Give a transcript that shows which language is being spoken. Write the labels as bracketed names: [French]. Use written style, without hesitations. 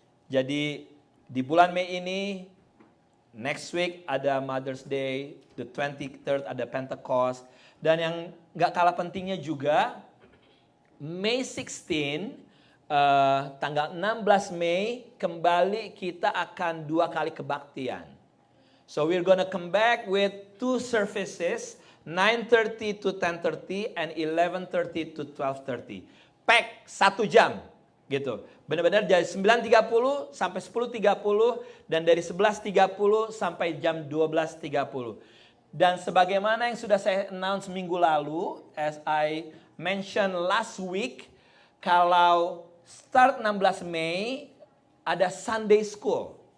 [Indonesian] Jadi, di bulan Mei ini, [English] next week [Indonesian] ada Mother's Day, [English] the 23rd [Indonesian] ada Pentecost. Dan yang gak kalah pentingnya juga, May 16, tanggal 16 Mei, kembali kita akan 2 kali kebaktian. [English] So we're gonna come back with 2 services, 9:30 to 10:30 and 11:30 to 12:30. [Indonesian] Pack 1 jam gitu. Benar-benar dari 9.30 sampai 10.30 dan dari 11.30 sampai jam 12.30. Dan sebagaimana yang sudah saya announce minggu lalu, [English] as I mentioned last week, [Indonesian] kalau start 16 Mei ada Sunday School.